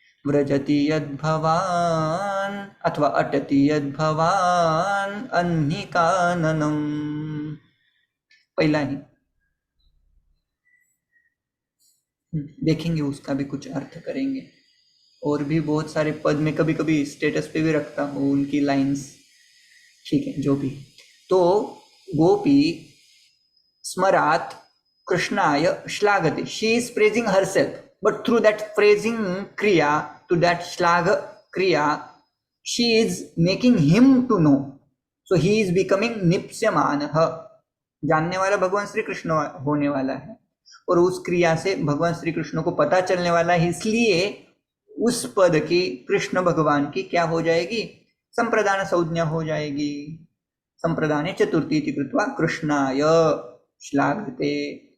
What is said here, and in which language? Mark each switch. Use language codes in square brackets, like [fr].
[sa] व्रजति यद् भवान अथवा अटति यद् भवान अन्निकाननम, [hi] पहला ही देखेंगे, उसका भी कुछ अर्थ करेंगे. और भी बहुत सारे पद में कभी कभी स्टेटस पे भी रखता हूँ उनकी लाइंस. ठीक है, जो भी. [sa] तो गोपी स्मरात् कृष्णाय श्लाघते, [en] She is praising herself, but through that praising kriya, to that shlagha kriya, she is making him to know. So he is becoming nipsyamanah, [hi] जानने वाला भगवान श्री कृष्ण होने वाला है, और उस क्रिया से भगवान श्री कृष्ण को पता चलने वाला है. इसलिए उस पद की, कृष्ण भगवान की क्या हो जाएगी? संप्रदान संज्ञा हो जाएगी. [sa] संप्रदाने चतुर्थी इति कृत्वा कृष्णाय श्लाघते.